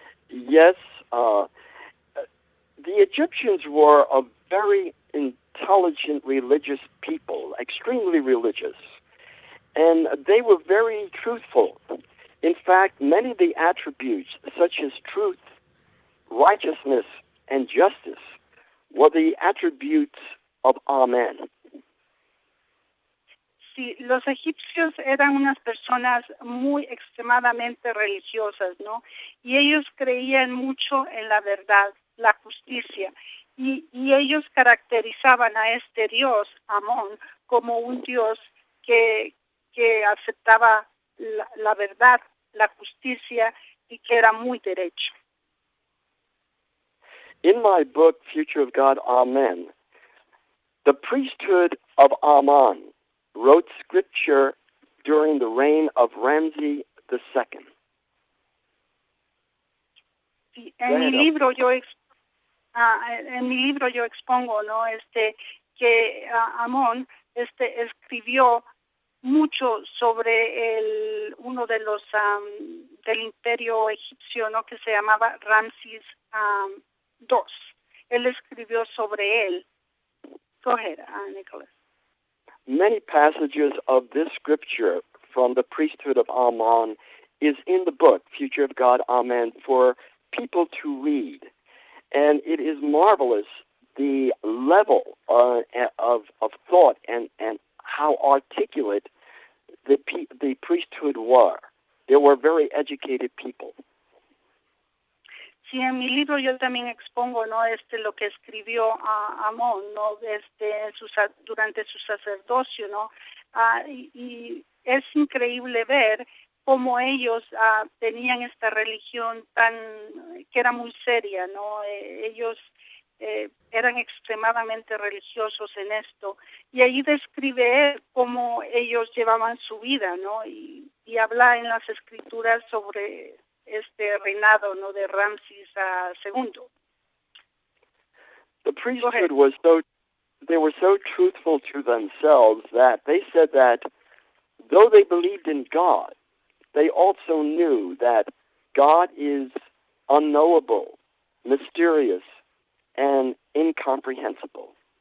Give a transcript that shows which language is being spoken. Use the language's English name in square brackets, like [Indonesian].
[English] Yes, the Egyptians were a very intelligent religious people, extremely religious, and they were very truthful. In fact, many of the attributes, such as truth, righteousness, and justice, were the attributes of Amen. [Spanish] Sí, los egipcios eran unas personas muy extremadamente religiosas, ¿no? Y ellos creían mucho en la verdad, la justicia. Y ellos caracterizaban a este Dios, Amón, como un Dios que aceptaba la verdad, la justicia y que era muy derecho. [English] In my book, Future of God, Amen, the priesthood of Aman wrote scripture during the reign of Ramses II. [Spanish] Sí, en mi libro yo expongo, ¿no? Que Amón escribió mucho sobre uno de los del imperio egipcio, ¿no? Que se llamaba Ramses II. Él escribió sobre él. [English] Go ahead, Nicholas. Many passages of this scripture from the priesthood of Aman is in the book, Future of God, Amen, for people to read. And it is marvelous, the level of thought and how articulate the priesthood were. They were very educated people. [Spanish] Sí, en mi libro yo también expongo, ¿no? Lo que escribió Amón, ¿no? Durante su sacerdocio, ¿no? Y es increíble ver cómo ellos tenían esta religión que era muy seria, ¿no? Ellos eran extremadamente religiosos en esto, y ahí describe él cómo ellos llevaban su vida, ¿no? Y habla en las escrituras sobre este reinado, ¿no? De Ramsés II. [English] The priesthood they were so truthful to themselves that they said that though they believed in God, they also knew that God is unknowable, mysterious, and incomprehensible.